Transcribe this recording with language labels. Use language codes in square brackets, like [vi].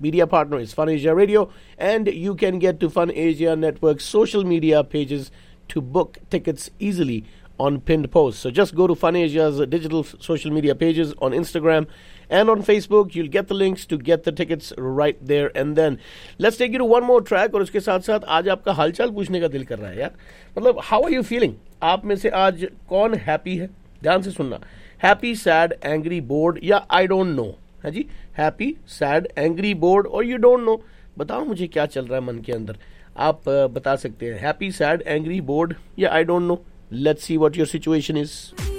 [en] Media partner is Fun Asia Radio, and you can get to Fun Asia Network's social media pages to book tickets easily on pinned posts. So just go to Fun Asia's digital social media pages on Instagram and on Facebook. You'll get the links to get the tickets right there and then. Let's take you to one more track. [hi] और उसके साथ साथ आज आपका हालचाल पूछने का दिल कर रहा है यार. [en] मतलब how are you feeling? [hi] आप में से आज कौन happy है? ध्यान से सुनना. [en] Happy, sad, angry, bored या I don't know. हाँ जी, हैप्पी, सैड, एंग्री, बोर्ड और यू डोंट नो. [hi] बताओ मुझे क्या चल रहा है मन के अंदर. आप बता सकते हैं हैप्पी, सैड, एंग्री, बोर्ड या I don't know. Let's see what your situation is.